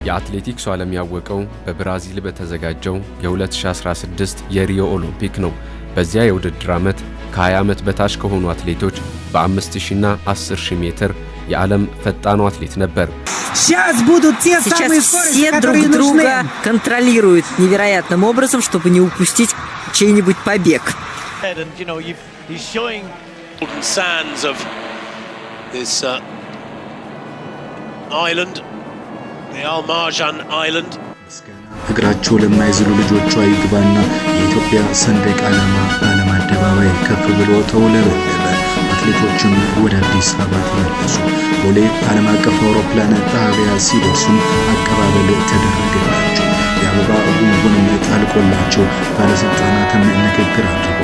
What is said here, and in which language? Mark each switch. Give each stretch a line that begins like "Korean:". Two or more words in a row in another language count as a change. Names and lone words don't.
Amharic: የአትሌቲክሱ ዓለም ያወቀው በብራዚል በተዘጋጀው የ2016 የሪዮ ኦሎምፒክ ነው። በዚያ የውድድር ዓመት ከ20 ዓመት በታች ከሆኑ አትሌቶች በ5000 እና 10000 ሜትር የዓለም ፈጣኑ አትሌት ነበር።
Russian: Сейчас все друг друга контролируют невероятным образом, чтобы не упустить чей-нибудь побег.
English: He's showing sands of this island, the Al Marjan Island.
Amharic: እግራቸው ለማይዝሉ ልጆቿ ይግባና የኢትዮጵያ ሰንደቅ ዓላማ በዓለም አደባባይ ከፍ ብሎ ተውለበለበ። አትሌቶችም ወደ አዲስ አበባ ተመለሱ። ቦሌ ዓለም አቀፍ አውሮፕላን ጣቢያ ሲደርሱም አቀባበል ተደረገላቸው። የአበባ ጉንጉንም ጠልቆላቸው ባለስልጣናትም ንግግር አድርገው